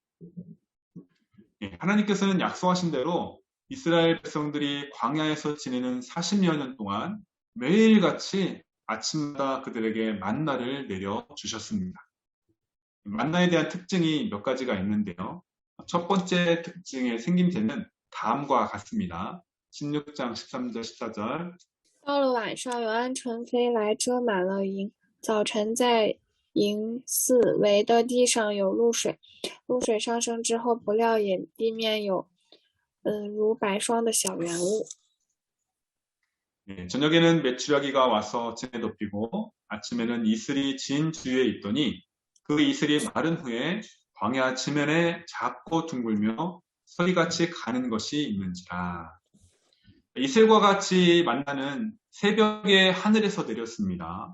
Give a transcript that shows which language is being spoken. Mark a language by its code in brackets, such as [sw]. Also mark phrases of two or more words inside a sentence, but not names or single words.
[ko] 하나님께서는 약속하신 대로 이스라엘 백성들이 광야에서 지내는 40여 년 동안 매일같이 아침마다 그들에게 만나를 내려 주셨습니다. 만나에 대한 특징이 몇 가지가 있는데요. 첫 번째 특징의 생김새는 다음과 같습니다. 16장 13절 14절 [zh] 到了晚上，有鹌鹑飞来，遮满了营。早晨，在营四围的地上有露水，露水上升之后，不料也地面有，如白霜的小圆物。 [ko] 저녁에는 메추라기가 와서 진에 덮이고 아침에는 이슬이 진 주위에 있더니 그 이슬이 마른 후에 광야 지면에 작고 둥글며 서리같이 가는 것이 있는지라. 이슬과 같이 만나는 새벽에 하늘에서 내렸습니다.